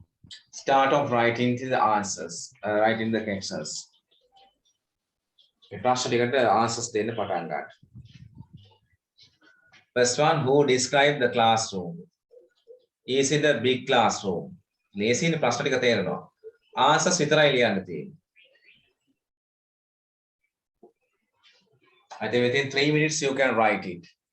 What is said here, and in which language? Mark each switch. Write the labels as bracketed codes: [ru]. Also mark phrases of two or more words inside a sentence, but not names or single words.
[en] Start of writing the answers, writing the questions. [si] ප්‍රශ්න ටිකට answers දෙන්න පටන් ගන්න. [en] First one, who described the classroom? Is it a big classroom? [si] ලේසියිනේ ප්‍රශ්න ටික තේරෙනවා. Answers විතරයි ලියන්න තියෙන්නේ. [en] I think within 3 minutes you can write it.